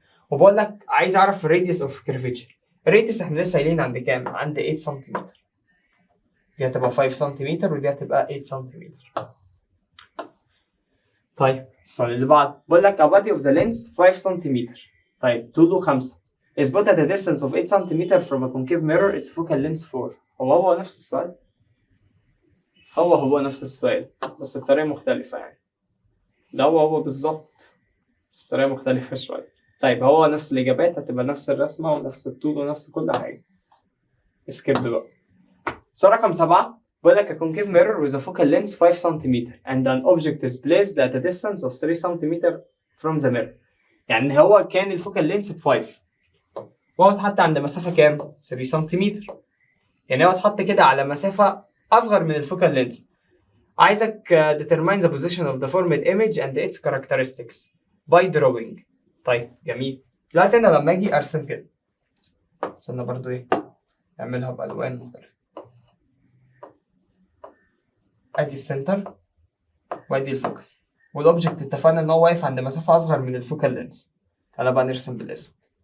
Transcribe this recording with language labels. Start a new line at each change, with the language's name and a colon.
Arabic: وبقول لك عايز اعرف الراديوس اوف كيرفيتشر. الراديوس احنا لسه قايلين عند كام؟ عند 8 سنتيمتر. دي هتبقى 5 سنتيمتر ودي هتبقى 8 سنتيمتر. طيب السؤال اللي بعده بقول لك
English: a body of the lens
Arabic: 5 سنتيمتر. طيب طوله
English: 5 is put at a distance of 8
Arabic: سنتيمتر
English: from a concave mirror its focal length 4.
Arabic: هو نفس السؤال؟ هو نفس السؤال بس بطريقة مختلفة يعني. ده هو بالظبط بس بطريقة مختلفة شوية. طيب هو نفس الإجابات، هتبقى نفس الرسمة ونفس الطول ونفس كل حاجة. اسكيب بقى. سؤال رقم 7 بيقول لك
English: a concave mirror with a focal length 5
Arabic: سنتيمتر
English: and an object is placed at a distance of 3 centimetre from the mirror.
Arabic: يعني هو كان الفوكال لينس ب 5 وهو اتحط عند مسافة كام؟ 3 سنتيمتر. يعني هو اتحط كده على مسافة أصغر من الفوكال لينس. عايزك
English: determine the position of the formed image and its characteristics by drawing.
Arabic: طيب جميل. دلوقتي أنا لما أجي أرسم كده استنى برضو إيه أعملها بألوان مختلفة. أدي السنتر وأدي الفوكس والأوبجكت اتفقنا إن هو واقف عند مسافة أصغر من الفوكال لينس. تعالى بقى نرسم بالاسم.